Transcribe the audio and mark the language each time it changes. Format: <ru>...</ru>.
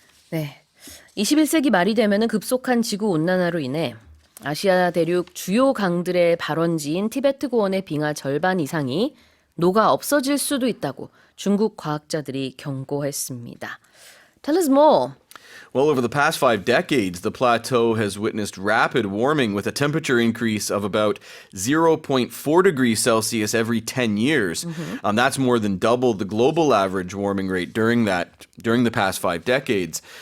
<ko>네. 21세기 말이 되면은 급속한 지구 온난화로 인해 아시아 대륙 주요 강들의 발원지인 티베트 고원의 빙하 절반 이상이 녹아 없어질 수도 있다고 중국 과학자들이 경고했습니다.</ko> <en>Tell us more. Well, over the past 5 decades, the plateau has witnessed rapid warming with a temperature increase of about 0.4 degrees Celsius every 10 years. That's more than double the global average warming rate during the past 5 decades.</en>